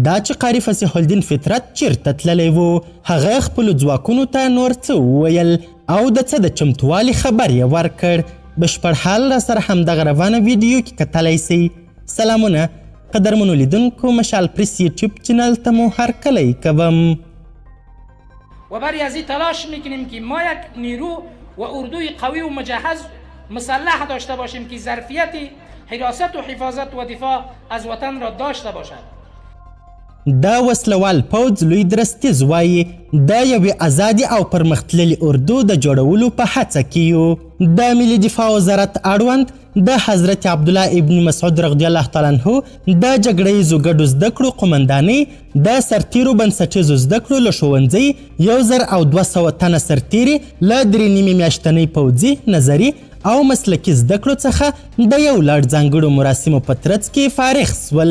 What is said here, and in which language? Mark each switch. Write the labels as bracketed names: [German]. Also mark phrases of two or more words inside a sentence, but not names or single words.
[Pashto] دا چې قاري فصیح الدین فطرت چیرته تللی و، هغه خپلو ځواکونو ته نور څه وویل او د څه د چمتووالي خبر یې ورکړ. بشپړ حال را سره همدغه روانه ویډیو کې کتلی سئ. سلامونه قدرمنو لیدونکو، مشال پریس یوټیوب چینل ته مو هرکلی کوم. [Persian] و برای از این تلاش میکنیم که ما یک نیرو و اردوی قوی و مجهز مسلح داشته باشیم که ظرفیت حراست و حفاظت و دفاع از وطن را داشته باشد. [Pashto] دا وسلوال پوځ لوی درستیز وایي د یوې ازادې او پرمختللې اردو د جوړولو په هڅه کې یو. د ملي دفاع وزارت اړوند د حضرت عبدالله ابن مسعود [Arabic] رضی الله تعالی عنه [Pashto] د جګړیزو ګډو زده کړو قومندانۍ د سرتیرو بنسټیزو زده کړو له ښوونځي 1200 تنه سرتیري له 3.5 میاشتنۍ پوځي نظري او مسلکي زده کړو څخه د یو لړ ځانګړو مراسمو په ترڅ کې فارغ سول.